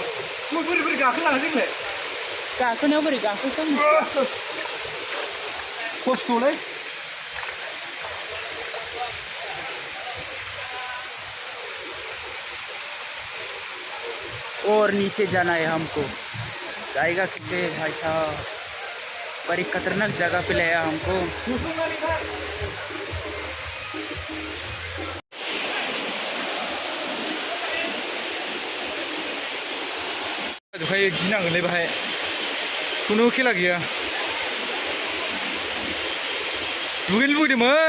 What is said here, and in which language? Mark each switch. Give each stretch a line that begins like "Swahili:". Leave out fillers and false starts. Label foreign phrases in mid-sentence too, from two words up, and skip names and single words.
Bodo: बोरै गाखोलाङो जोंलाय गाखोनायाव बोरै गाखोखो
Hindi: खस्थ'लै और नीचे जाना है हमको जाएगा किसे भाई साहब बड़ी खतरनाक जगह पे लाया हमको
Bodo: गिनांगोनलै बाहाय खुनु खेला गैया दुगैनो लुबैदोंमोन